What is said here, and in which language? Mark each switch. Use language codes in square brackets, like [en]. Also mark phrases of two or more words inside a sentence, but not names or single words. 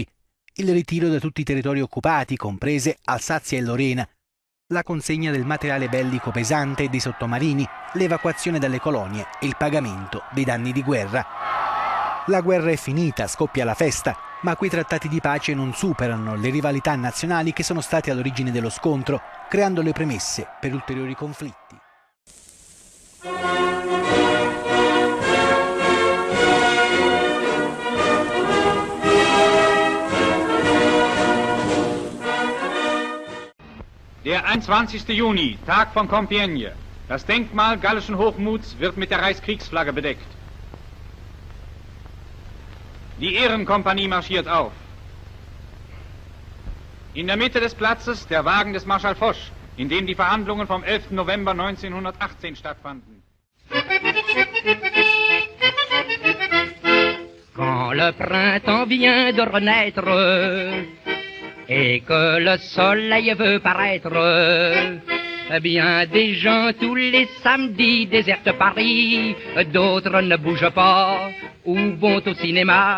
[it] Il ritiro da tutti i territori occupati, comprese Alsazia e Lorena, la consegna del materiale bellico pesante e dei sottomarini, l'evacuazione dalle colonie e il pagamento dei danni di guerra. La guerra è finita, scoppia la festa, ma quei trattati di pace non superano le rivalità nazionali che sono state all'origine dello scontro, creando le premesse per ulteriori conflitti. [de] Der 21. Juni, Tag von Compiègne. Das Denkmal gallischen Hochmuts wird mit der Reichskriegsflagge bedeckt. Die Ehrenkompanie marschiert auf. In der Mitte des Platzes der Wagen des Marschall Foch, in dem die Verhandlungen vom 11. November 1918 stattfanden. [fr] Quand le printemps vient de renaître et que le soleil veut paraître, eh bien des gens tous les samedis désertent Paris, d'autres ne bougent pas ou vont au cinéma.